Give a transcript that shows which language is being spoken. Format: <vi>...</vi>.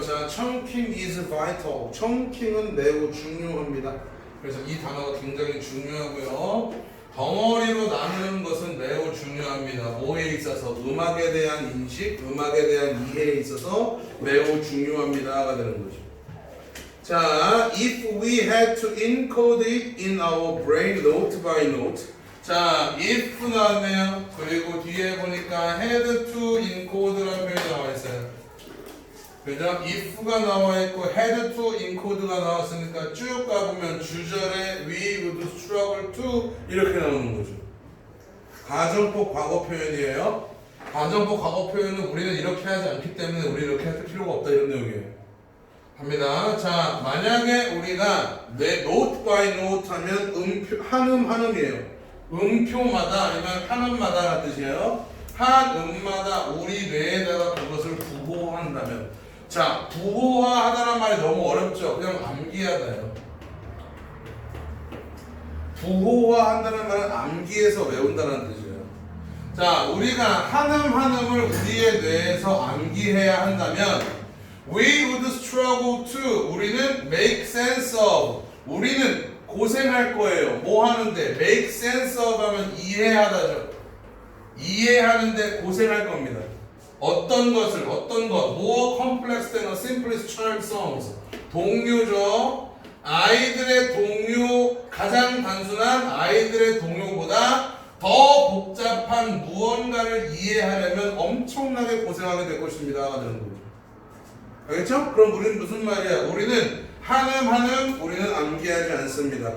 <en>자, chunking is vital.</en> <ko>chunking은 매우 중요합니다. 그래서 이 단어가 굉장히 중요하고요. 덩어리로 나누는 것은 매우 중요합니다. 뭐에 있어서? 음악에 대한 인식, 음악에 대한 이해에 있어서 매우 중요합니다가 되는 거죠.</ko> <en>자, if we had to encode it in our brain note by note.</en> <ko>자, if 나왔네요. 그리고 뒤에 보니까 had to encode라는 표현이 나와 있어요. 그죠? if가 나와 있고 had to encode가 나왔으니까 쭉 가보면 주절에</ko> <en>we would struggle to</en> <ko>이렇게 나오는 거죠. 가정법 과거 표현이에요. 가정법 과거 표현은 우리는 이렇게 하지 않기 때문에 우리 이렇게 할 필요가 없다 이런 내용이에요. 합니다. 자, 만약에 우리가 note by note 하면 음표, 한음이에요. 음표마다 아니면 한음마다라는 뜻이에요. 한 음마다 우리 뇌에다가 그것을 부호한다면, 자, 부호화하다는 말이 너무 어렵죠. 그냥 암기하다요. 부호화한다는 말은 암기해서 외운다는 뜻이에요. 자, 우리가 한음을 우리의 뇌에서 암기해야 한다면</ko> <en>we would struggle to,</en> <ko>우리는 make sense of, 우리는 고생할 거예요. 뭐 하는데? make sense of 하면 이해하다죠. 이해하는데 고생할 겁니다.</ko> <en>어떤 것을, 어떤 것, more complex than a simplest child songs.</en> <ko>동요죠. 아이들의 동요, 가장 단순한 아이들의 동요보다 더 복잡한 무언가를 이해하려면 엄청나게 고생하게 될 것입니다. 하는 거죠. 알겠죠? 그럼 우리는 무슨 말이야? 우리는 한음 우리는 암기하지 않습니다.</ko>